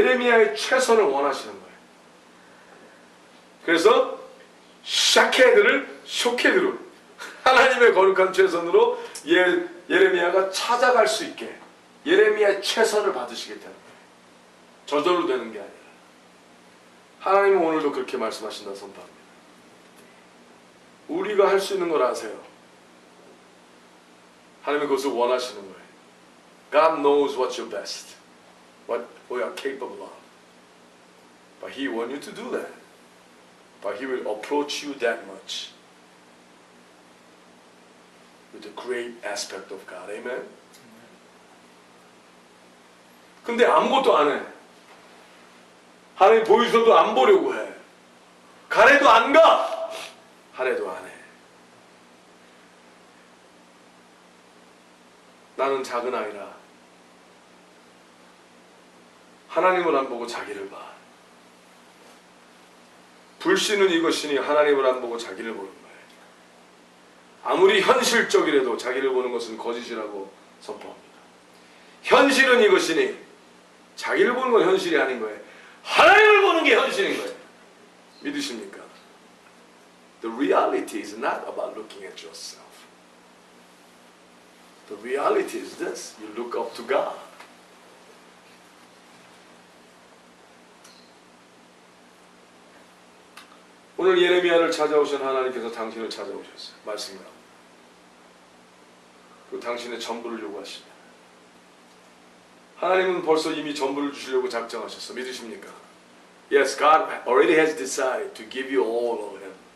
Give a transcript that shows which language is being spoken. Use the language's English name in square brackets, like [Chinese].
[Korean] 예레미야의 최선을 원하시는 거예요. 그래서 샤케드를 쇼케드로 하나님의 거룩한 최선으로 예레미야가 찾아갈 수 있게 예레미야의 최선을 받으시겠다는 거예요. 저절로 되는 게 아니라 하나님은 오늘도 그렇게 말씀하신다 선포합니다. 우리가 할 수 있는 걸 아세요. 하나님은 그것을 원하시는 거예요. [English] God knows what's your best, what we are capable of. But He wants you to do that. But He will approach you that much with the great aspect of God. Amen. [Korean] 근데 아무것도 안 해. 하나님 보여주셔도 안 보려고 해. 가래도 안 가. 하래도 안 해. 나는 작은 아이라 하나님을 안 보고 자기를 봐. 불신은 이것이니 하나님을 안 보고 자기를 보는 거예요. 아무리 현실적이라도 자기를 보는 것은 거짓이라고 선포합니다. 현실은 이것이니 자기를 보는 건 현실이 아닌 거예요. 하나님을 보는 게 현실인 거예요. 믿으십니까? [English] The reality is not about looking at yourself. The reality is this. You look up to God. [Korean] 오늘 예레미야를 찾아오신 하나님께서 당신을 찾아오셨어요. 말씀이요. 그리고 당신의 전부를 요구하십니다. 하나님은 벌써 이미 전부를 주시려고 작정하셨어. 믿으십니까? [English] Yes, God already has decided to give you all of Him.